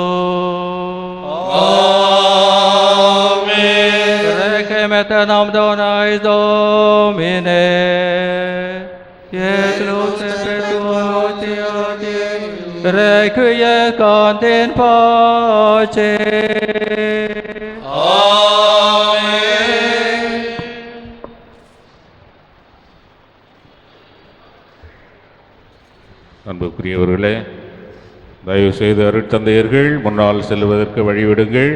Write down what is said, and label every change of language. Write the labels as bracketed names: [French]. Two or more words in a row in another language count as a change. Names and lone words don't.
[Latin] Amen. Requiem aeternam dona eis Domine, et lux perpetua requiescant in pace. Amen. [Tamil] அன்புக்குரியவர்களே, தயவு செய்து அருட்தந்தையர்கள் முன்னால் செல்வதற்கு வழிவிடுங்கள்.